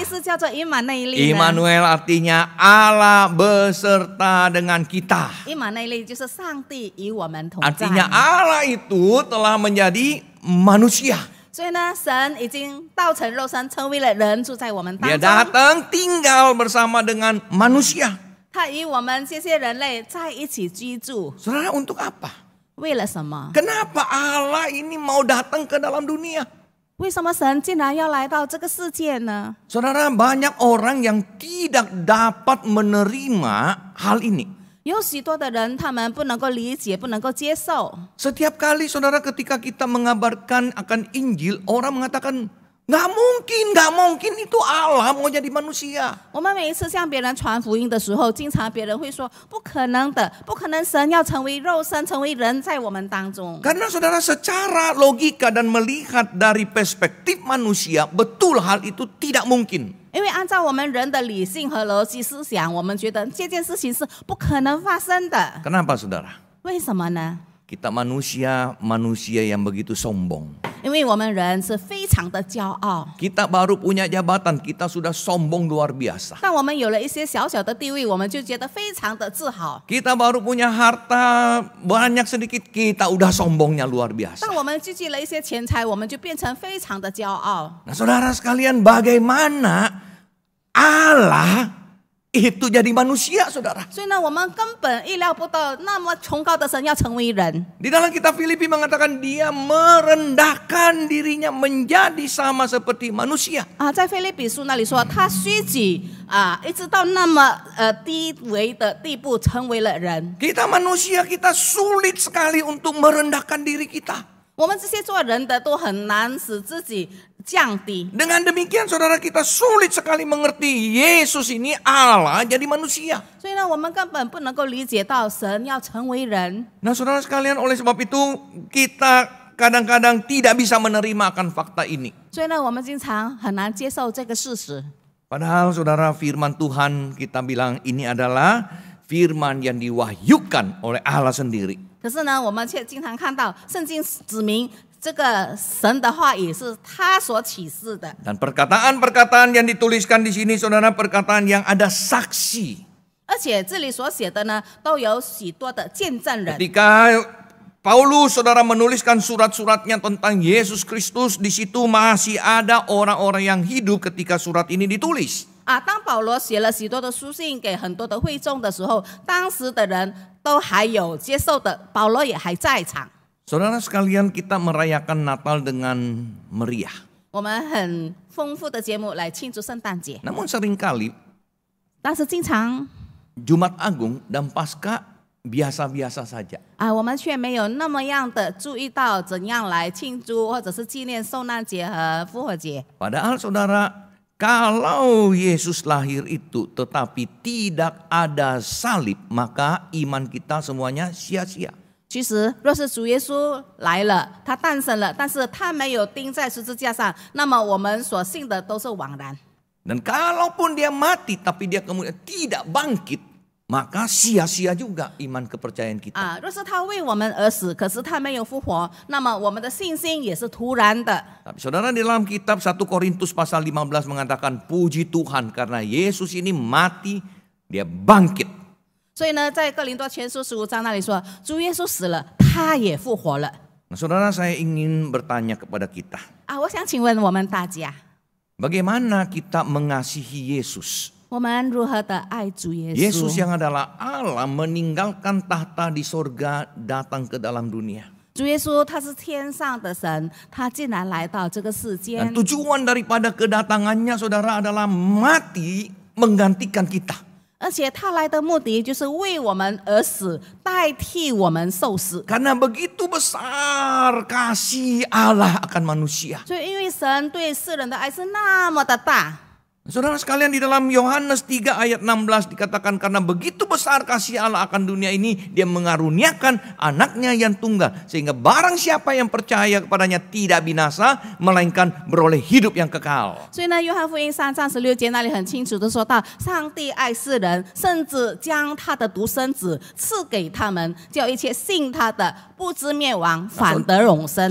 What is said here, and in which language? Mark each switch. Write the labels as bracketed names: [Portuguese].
[Chinese] 意思叫做以马内利呢？ [Indonesian] Immanuel artinya Allah beserta dengan kita. [Chinese] 以马内利就是上帝与我们同在。 [Indonesian] Artinya Allah itu telah menjadi manusia. [Chinese] 所以呢，神已经道成肉身，成为了人，住在我们当 [Indonesian] Dia [Chinese] 中。 [Indonesian] datang tinggal bersama dengan manusia. [Chinese] 他与我们这些人类在一起居住， [Indonesian] Saudara, untuk apa? [Chinese] 为了什么？ [Indonesian] Kenapa Allah ini mau datang ke dalam dunia? [Chinese] 为什么神竟然要来到这个世界呢？ [Indonesian] Saudara, banyak orang yang tidak dapat menerima hal ini. [Chinese] 有许多的人，他们不能够理解，不能够接受。 [Indonesian] Setiap kali saudara ketika kita mengabarkan akan Injil, orang mengatakan, Nggak mungkin itu Allah mau jadi manusia. [Chinese] 我们每一次向别人传福音的时候，经常别人会说不可能的，不可能神要成为肉身，成为人在我们当中。 [Indonesian] Karena saudara secara logika dan melihat dari perspektif manusia, betul hal itu tidak mungkin. [Chinese] 因为按照我们人的理性和逻辑思想，我们觉得这件事情是不可能发生的。 [Indonesian] Kenapa saudara? [Chinese] 为什么呢？ [Indonesian] Kita manusia yang begitu sombong. [Chinese] 因为我们人是非常的骄傲。 [Indonesian] Kita baru punya jabatan, kita sudah sombong luar biasa. [Chinese] 当我们有了一些小小的地位，我们就觉得非常的自豪。 [Indonesian] Kita baru punya harta banyak sedikit, kita udah sombongnya luar biasa. [Chinese] 当我们聚集了一些钱财，我们就变成非常的骄傲。 [Indonesian] Nah saudara sekalian, bagaimana Allah itu jadi manusia, saudara? [Chinese] 所以呢，我们根本意料不到，那么崇高的神要成为人。 [Indonesian] Di dalam kitab Filipi mengatakan dia merendahkan dirinya menjadi sama seperti manusia. [Chinese] 在腓立比书那里说，他虚己一直到那么低微的地步，成为了人。 [Indonesian] Kita manusia, kita sulit sekali untuk merendahkan diri kita. [Chinese] 我们这些做人的都很难使自己降低。 [Indonesian] Dengan demikian saudara, kita sulit sekali mengerti Yesus ini Allah jadi manusia. [Chinese] 所以呢，我们根本不能够理解到神要成为人。 [Indonesian] Nah saudara sekalian, oleh sebab itu kita kadang-kadang tidak bisa menerima akan fakta ini. [Chinese] 所以呢，我们经常很难接受这个事实。 [Indonesian] Padahal saudara, firman Tuhan kita bilang ini adalah firman yang diwahyukan oleh Allah sendiri. [Chinese] 可是呢，我们却经常看到圣经指明这个神的话语是他所启示的。 [Indonesian] Dan perkataan-perkataan yang dituliskan di sini saudara, perkataan yang ada saksi. [Chinese] 而且这里所写的呢，都有许多的见证人。 [Indonesian] Ketika Paulus saudara menuliskan surat-suratnya tentang Yesus Kristus, di situ masih ada orang-orang yang hidup ketika surat ini ditulis. [Chinese] 当保罗写了许多的书信给很多的会众的时候，当时的人都还有接受的，保罗也还在场。 [Indonesian] Saudara sekalian, kita merayakan Natal dengan meriah. [Chinese] 我们很丰富的节目来庆祝圣诞节， [Indonesian] Namun seringkali [Chinese] 但是经常 [Indonesian] Jumat Agung dan Paskah biasa-biasa saja. [Chinese] 我们却没有那么样的注意到怎样来庆祝或者是纪念受难节和复活节。 [Indonesian] Padahal saudara, kalau Yesus lahir itu tetapi tidak ada salib, maka iman kita semuanya sia-sia. [Chinese] 其实，若是主耶稣来了，他诞生了，但是他没有钉在十字架上，那么我们所信的都是枉然。 [Indonesian] Dan kalaupun dia mati tapi dia kemudian tidak bangkit, maka sia-sia juga iman kepercayaan kita. [Chinese] 若是他为我们而死，可是他没有复活，那么我们的信心也是徒然的。 [Indonesian] Tapi saudara, di dalam kitab 1 Korintus pasal 15 mengatakan puji Tuhan karena Yesus ini mati, dia bangkit. [Chinese] 所以呢，在哥林多前书15章那里说，主耶稣死了，他也复活了。 [Indonesian] Nah, saudara, saya ingin bertanya kepada kita, [Chinese] 我想请问我们大家， [Indonesian] bagaimana kita mengasihi Yesus? [Chinese] 我们如何的爱主耶稣？ [Indonesian] Yesus yang adalah Allah meninggalkan tahta di sorga datang ke dalam dunia. [Chinese] 主耶稣他是天上的神，他竟然来到这个世 [Indonesian] Dan [Chinese] 间。 [Indonesian] tujuan daripada kedatangannya saudara adalah mati menggantikan kita. [Chinese] 而且他来的目的就是为我们而死，代替我们受死。 [Indonesian] Karena begitu besar kasih Allah akan manusia. [Chinese] 所以因为神对世人的爱是那么的大。 [Indonesian] Saudara sekalian, di dalam Yohanes 3 ayat 16 dikatakan karena begitu besar kasih Allah akan dunia ini, dia mengaruniakan anaknya yang tunggal. Sehingga barang siapa yang percaya kepadanya tidak binasa, melainkan beroleh hidup yang kekal. [Chinese] 所以呢，约翰福音3章16节那里很清楚的说到，上帝爱世人，甚至将他的独生子赐给他们，叫一切信他的不知灭亡，反得永生。